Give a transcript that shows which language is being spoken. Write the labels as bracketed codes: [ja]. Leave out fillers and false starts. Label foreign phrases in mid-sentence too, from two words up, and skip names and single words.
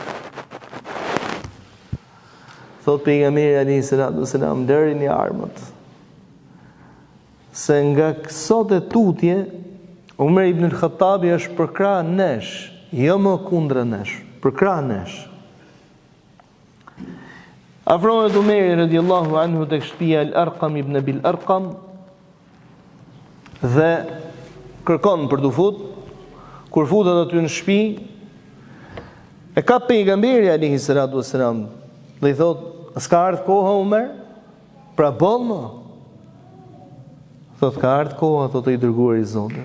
[sq] Thot pejgamberi [ar] عليه السلام, [sq] lërini armët. Se nga kësot e tutje, Umar ibn al-Khattabi është përkrah nesh, jo më kundra nesh, përkrah nesh. Afrohet Umeri [ar] رضي الله عنه [sq] tek shtëpia al-Arqam ibn Abil Arqam dhe kërkon për të fut. Kur futet aty në shtëpi, e ka pejgamberi [ar] عليه السلام [sq] dhe i thot, s'ka ardhur koha Umar? Pra boll më. Thot, ka ardhur koha, thot i dërguar i Zotit.